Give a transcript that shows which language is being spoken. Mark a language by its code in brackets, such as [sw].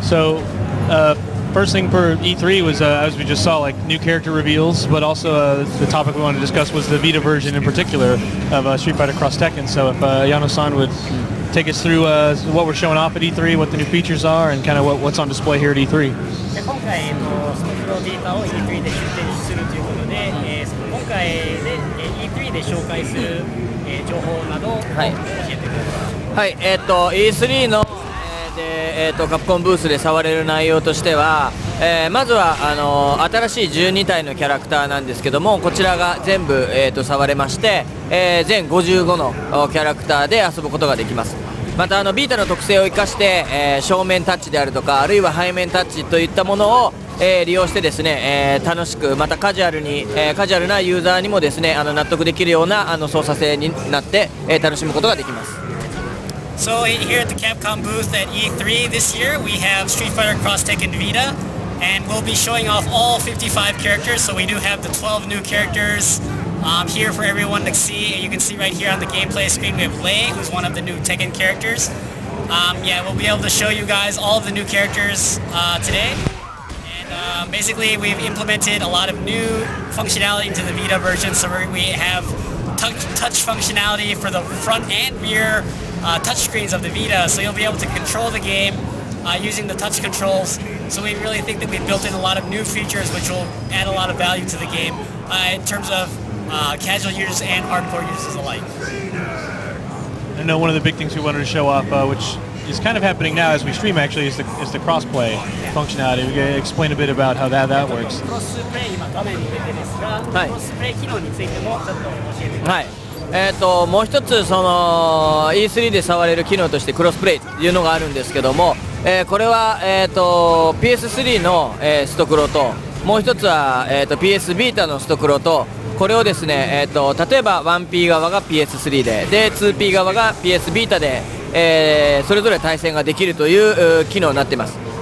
[en] So, first thing for E3 was, as we just saw, like new character reveals, but also the topic we wanted to discuss was the Vita version in particular of Street Fighter Cross Tekken. So, if Ayano-san would take us through what we're showing off at E3, what the new features are, and kind of what's on display here at E3. [ja] 今回そのプロビータを E3 で出展するということで、今回で E3 で紹介する情報などを教えてください。はい、E3 のカプコンブースで触れる内容としては、まずは新しい12体のキャラクターなんですけども、こちらが全部、触れまして、全55のキャラクターで遊ぶことができます。またビータの特性を生かして、正面タッチであるとか、あるいは背面タッチといったものを、利用してですね、楽しくまたカジュアルなユーザーにもですね、納得できるような操作性になって、楽しむことができます。 [en] So here at the Capcom booth at E3 this year, we have Street Fighter Cross Tekken Vita, and we'll be showing off all 55 characters. So we do have the 12 new characters here for everyone to see. And you can see right here on the gameplay screen, we have Lei, who's one of the new Tekken characters. Yeah, we'll be able to show you guys all of the new characters today. And basically, we've implemented a lot of new functionality into the Vita version. So we have touch functionality for the front and rear touchscreens of the Vita, so you'll be able to control the game using the touch controls. So we really think that we've built in a lot of new features which will add a lot of value to the game in terms of casual users and hardcore users alike. I know one of the big things we wanted to show off, which is kind of happening now as we stream actually, is the crossplay functionality. We can explain a bit about how that works. [ja] Crossplay 今画面に出てですが、Crossplay 機能についてもちょっと教えてください。もう一つその E3 で触れる機能としてクロスプレイというのがあるんですけども、これは、PS3 の、ストクロと、もう一つは、PS ビータのストクロと、これをですね、例えば 1P 側が PS3 で 2P 側が PS ビータで、それぞれ対戦ができるという機能になっています。